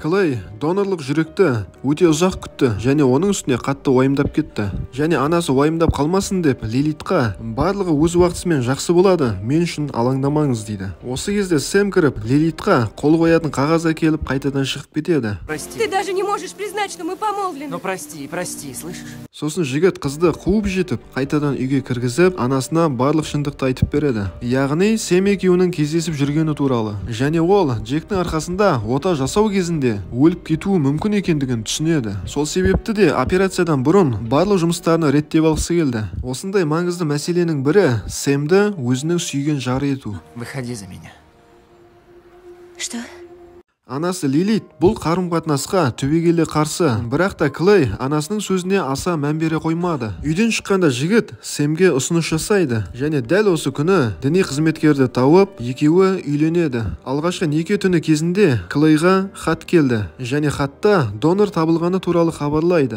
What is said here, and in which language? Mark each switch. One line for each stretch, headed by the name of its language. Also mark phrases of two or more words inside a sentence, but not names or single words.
Kazakh: Клей донорлық жүректі өте ұзақ күтті және оның үстіне қатты уайымдап кетті. Және анасы уайымдап қалмасын деп Лилитқа барлығы өз уақытысымен жақсы болады, мен үшін алаңдамаңыз дейді. Осы кезде Сэм кіріп Лилитқа қол қоятын қағаз әкеліп қайтадан шығып кетеді.
Russian: Прости. Ты даже не можешь признать, что мы помолвлены. Ну прости, слышишь?
Kazakh: Сосын жігіт қызды қуып жетіп, қайтадан үйге кіргізіп, анасына барлық шындықты айтып береді. Яғни Сэм екеуінің кездесіп жүргені туралы. Және ол Джектің арқасында ота жасау кезінде өліп кетуі мүмкін екендігін түсінеді. Сол себепті де операциядан бұрын барлық жұмыстарны реттеп алғысы келді. Осындай маңызды мәселенің бірі Сэмді өзінің сүйген жары ету.
Russian: Выходи за меня. Что?
Kazakh: Анасы Лилит бұл қарым-қатынасқа түбегейлі қарсы, бірақ та Клей анасының сөзіне аса мән бере қоймады. Үйден шыққанда жігіт Сэмге ұсыныс жасайды, және дәл осы күні діни қызметкерді тауып, екеуі үйленеді. Алғашқы неке түні кезінде Клейға хат келді, және хатта донор табылғаны туралы хабарлайды.